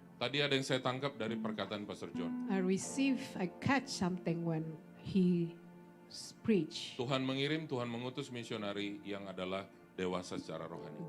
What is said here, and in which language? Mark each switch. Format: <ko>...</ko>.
<id>Tadi ada yang saya tangkap dari perkataan Pastor John.</id> <en>I catch something when he preach.</en> <id>Tuhan mengirim, Tuhan mengutus misionari yang adalah dewasa secara rohani.</id>